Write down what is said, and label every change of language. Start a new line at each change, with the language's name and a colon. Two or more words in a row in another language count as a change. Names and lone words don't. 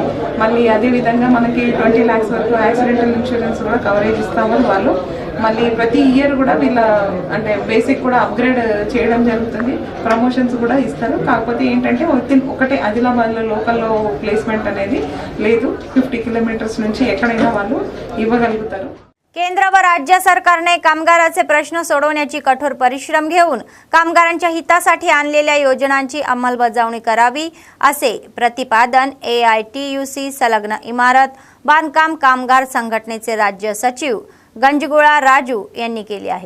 Telugu: మళ్ళీ అదేవిధంగా మనకి 20 lakhs వరకు
English: accidental insurance
Telugu: కూడా కవరేజ్ ఇస్తామని వాళ్ళు. మళ్ళీ ప్రతి ఇయర్ కూడా వీళ్ళ అంటే బేసిక్ కూడా అప్గ్రేడ్ చేయడం జరుగుతుంది. ప్రమోషన్స్ కూడా ఇస్తారు. కాకపోతే ఏంటంటే ఒకటే ఆదిలాబాద్లో లోకల్లో ప్లేస్మెంట్ అనేది లేదు. 50 కిలోమీటర్స్ నుంచి ఎక్కడైనా వాళ్ళు ఇవ్వగలుగుతారు.
Marathi: केंद्र व राज्य सरकारने कामगाराचे प्रश्न सोडवण्याची कठोर परिश्रम घेऊन कामगारांच्या हितासाठी आणलेल्या योजनांची अंमलबजावणी करावी असे प्रतिपादन AITUC संलग्न इमारत बांधकाम कामगार संघटनेचे राज्य सचिव गंजगोळा राजू यांनी केले आहे.